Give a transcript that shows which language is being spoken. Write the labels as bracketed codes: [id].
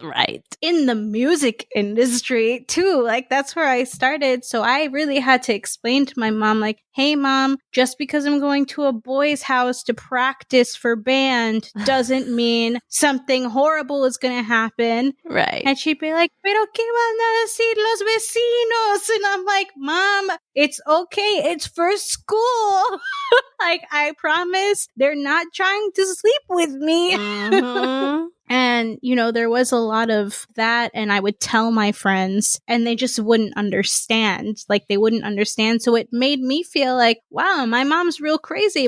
[en] Right. In the music industry, too. Like, that's where I started. So I really had to explain to my mom, like, hey, mom, just because I'm going to a boy's house to practice for band doesn't mean something horrible is going to happen. Right. And she'd be like, [es] pero qué van a decir los vecinos? [en] And I'm like, Mom, it's okay. It's for school. Like, I promise they're not trying to sleep with me. Mm-hmm. And, you know, there was a lot of that, and I would tell my friends, and they just wouldn't understand. Like, they wouldn't understand. So it made me feel like, wow, my mom's real crazy.